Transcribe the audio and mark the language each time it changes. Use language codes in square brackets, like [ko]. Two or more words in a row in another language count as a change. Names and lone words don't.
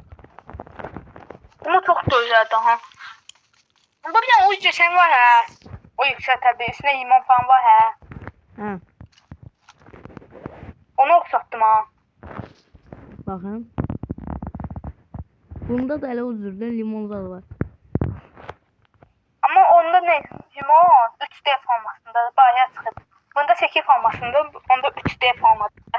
[tr] Ama çok da güzeldi ha. Ama bir tane uç desen var ha. [az] O yüksək təbii. Üstünə limon falan var, hə. Hə, Onu oxşatdım ha. baxın. Bunda da elə o cürdə limon zadı var. Amma onda ne? Limon 3D formasında bayaq çıxıb. Bunda 8 formasında, onda 3D formasında.